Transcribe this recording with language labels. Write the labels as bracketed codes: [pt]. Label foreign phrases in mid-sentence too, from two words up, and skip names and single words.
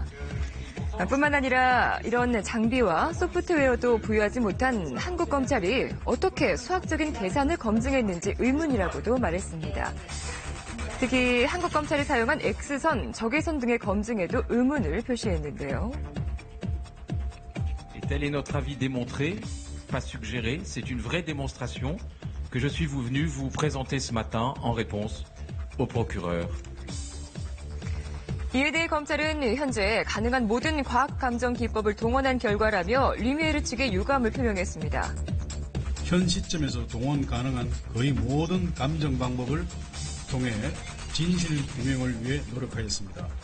[ko] 뿐만 아니라 이런 장비와 소프트웨어도 부여하지 못한 한국 검찰이 어떻게 수학적인 계산을 검증했는지 의문이라고도 말했습니다. 특히 한국 검찰이 사용한 X선, 적외선 등의 검증에도 의문을 표시했는데요. [fr] Et tel est notre avis démontré, pas suggéré, c'est une vraie démonstration que je suis venu vous présenter ce matin en réponse au procureur. [ko] 이에 대해 검찰은 현재 가능한 모든 과학 감정 기법을 동원한 결과라며 르미에르 측의 유감을 표명했습니다. 현 시점에서 동원 가능한 거의 모든 감정 방법을 통해 진실 규명을 위해 노력하였습니다.